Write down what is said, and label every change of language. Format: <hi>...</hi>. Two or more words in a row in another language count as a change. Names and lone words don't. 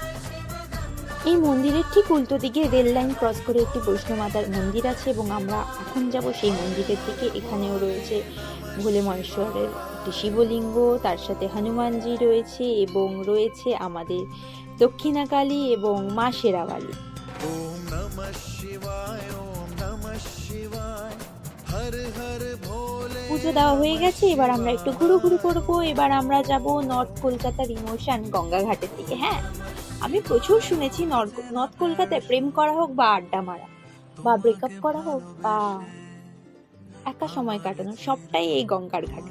<bn>এই মন্দিরের ঠিক উল্টো দিকে রেল লাইন ক্রস করে একটি বৈষ্ণব মাতার মন্দির আছে এবং আমরা এখন যাব সেই মন্দিরের দিকে। এখানেও রয়েছে ভোলে মহেশ্বরের একটি শিবলিঙ্গ, তার সাথে হনুমানজি রয়েছে এবং রয়েছে আমাদের দক্ষিণাকালী এবং মা শেরাওয়ালি।</bn> <sa>नमः शिवाय ओम नमः शिवाय हर हर भोले</sa> <bn>পুজো দেওয়া হয়ে গেছে, এবার আমরা একটু ঘুরুঘুরু করবো। এবার আমরা যাব নর্থ কলকাতার ইমোশন গঙ্গাঘাটের দিকে। হ্যাঁ, আমি প্রচুর শুনেছি নর্থ কলকাতায় প্রেম করা হোক বা আড্ডা মারা বা ব্রেকআপ করা হোক বা একা সময় কাটানো, সবটাই এই গঙ্গার ঘাটে।</bn>